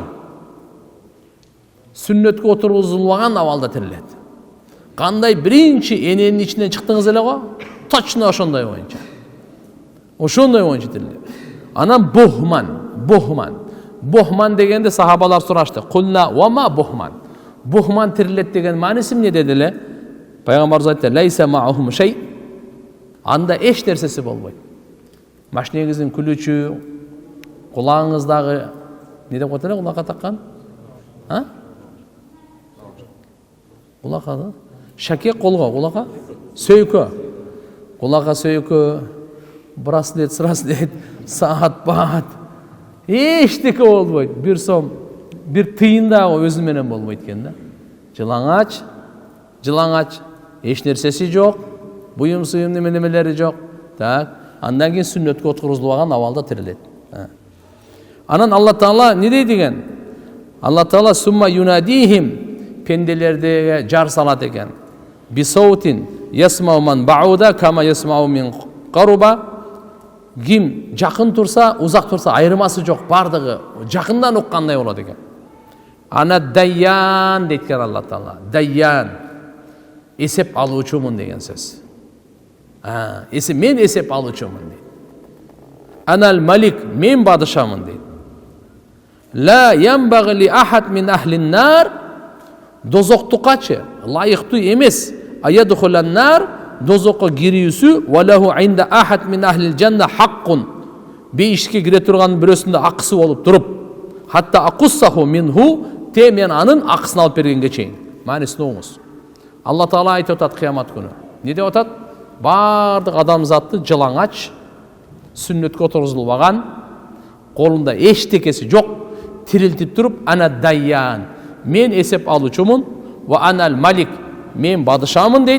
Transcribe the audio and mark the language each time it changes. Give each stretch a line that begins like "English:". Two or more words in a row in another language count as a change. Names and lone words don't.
Kyrgyz: Сүннөткө отургузулбаган абалда тирилет. Кандай биринчи эненин ичинен чыктыңыз эле го? Точно ошондой боюнча. Ошондой боюнча тирилет. Анан бухман дегенде сахабалар сурашты.
Arabic: قلنا وما بهما.
Kyrgyz: Бухман тирилет деген мааниси эмне дедиле? Пайгамбарыбыз айтты:
Arabic: "ليس معهم شيء."
Kyrgyz: Анда эч нерсеси болбойт. Машинеңиздин күлүчү, кулагыңыздагы не деп коет эле кулакка таккан? Кулакка да? Шакек колго, кулакка? Сөйкө. Кулакка сөйкө, браслет, саат, баат. Эчтеке болбойт. Бир сом, бир тыйын дагы өзү менен болбойт экен да. Жылаңач, эч нерсеси жок, буюм-суюм немелери жок. Так, андан кийин сүннөткө отургузулган абалда тирилет. Анан Алла Таала не дейт деген? Алла Таала
Arabic: ثم يناديهم,
Kyrgyz: пенделерге жар салат экен.
Arabic: بصوت يسمعه من بعد كما يسمعه من قرب.
Kyrgyz: Ким жакын турса, узак турса айырмасы жок, бардыгы жакындан уккандай болот экен.
Arabic: أنا الديان
Kyrgyz: дейт экен Алла Таала. Дайян. Эсеп алуучумун деген сөз. Мен эсеп алуучумун дейт.
Arabic: أنا الملك,
Kyrgyz: мен бадышамын дейт.
Arabic: لا ينبغي لأحد من أهل النار,
Kyrgyz: дозоктукачы лайыктуу эмес,
Arabic: أن يدخل النار,
Kyrgyz: дозокко кирүүсү,
Arabic: وله عند أحد من أهل الجنة حق,
Kyrgyz: бейишке кире турган бирөөсүндө акысы болуп туруп,
Arabic: حتى أقصه منه,
Kyrgyz: те мен анын акысын алып бергенге чейин. Маанисин угуңуз. Алла Таала айтып атат кыямат күнү. Не деп атат? Бардык адамзатты жылаңач, сүннөткө отургузулбаган, колунда эчтекеси жок, тирилтип туруп,
Arabic: أنا الديان,
Kyrgyz: мен эсеп алуучумун,
Arabic: وأنا الملك,
Kyrgyz: мен бадышамын дейт.